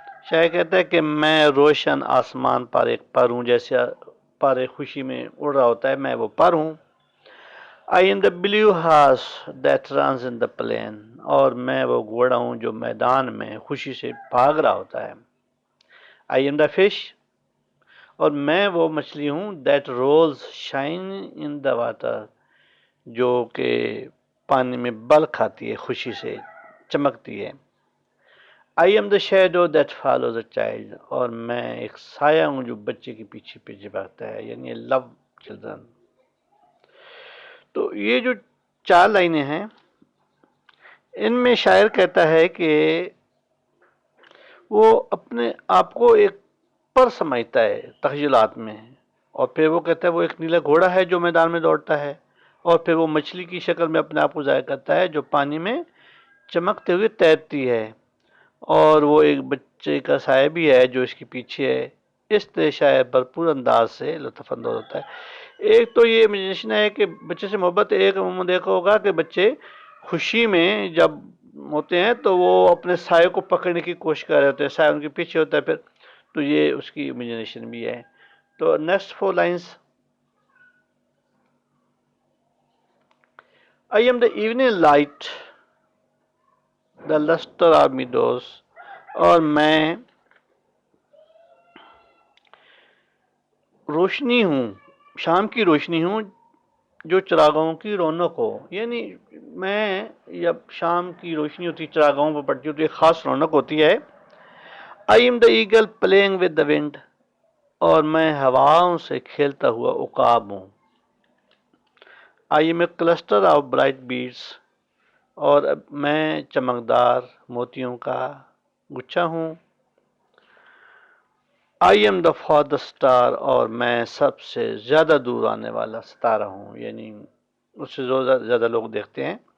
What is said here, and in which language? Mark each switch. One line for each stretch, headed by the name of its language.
Urdu: شاعر کہتا ہے کہ میں روشن آسمان پر ایک پر ہوں، جیسے پر ایک خوشی میں اڑ رہا ہوتا ہے، میں وہ پر ہوں.
English: I am the blue horse that runs in the plain.
Urdu: اور میں وہ گھوڑا ہوں جو میدان میں خوشی سے بھاگ رہا ہوتا ہے.
English: I am the fish.
Urdu: اور میں وہ مچھلی ہوں
English: that rolls shine in the water.
Urdu: جو کہ پانی میں بل کھاتی ہے، خوشی سے چمکتی ہے.
English: I am the shadow that follows a child.
Urdu: اور میں ایک سایہ ہوں جو بچے کے پیچھے پیچھے بھاگتا ہے، یعنی
English: love children.
Urdu: تو یہ جو 4 لائنیں ہیں، ان میں شاعر کہتا ہے کہ وہ اپنے آپ کو ایک پر سمجھتا ہے تخیلات میں، اور پھر وہ کہتا ہے وہ ایک نیلا گھوڑا ہے جو میدان میں دوڑتا ہے، اور پھر وہ مچھلی کی شکل میں اپنے آپ کو ظاہر کرتا ہے جو پانی میں چمکتے ہوئے تیرتی ہے، اور وہ ایک بچے کا سایہ بھی ہے جو اس کے پیچھے ہے. اس طرح شاعر بھرپور انداز سے لطف اندوز ہوتا ہے. ایک تو یہ امیجنیشن ہے کہ بچے سے محبت. ایک عموماً دیکھا ہوگا کہ بچے خوشی میں جب ہوتے ہیں تو وہ اپنے سائے کو پکڑنے کی کوشش کر رہے ہوتے ہیں، سایہ ان کے پیچھے ہوتا ہے پھر. تو یہ اس کی امیجنیشن بھی ہے. تو next 4 lines.
English: I am the evening light, the luster of meadows.
Urdu: اور میں روشنی ہوں، شام کی روشنی ہوں جو چراغاؤں کی رونق ہو. یعنی میں جب شام کی روشنی ہوتی ہے چراغاؤں پر پڑتی ہے تو ایک خاص رونق ہوتی ہے.
English: I am the eagle playing with the wind.
Urdu: اور میں ہواؤں سے کھیلتا ہوا عقاب ہوں.
English: I am a cluster of bright beads.
Urdu: اور میں چمکدار موتیوں کا گچھا ہوں.
English: I am the farthest star.
Urdu: اور میں سب سے زیادہ دور آنے والا ستارہ ہوں، یعنی اس سے زیادہ لوگ دیکھتے ہیں.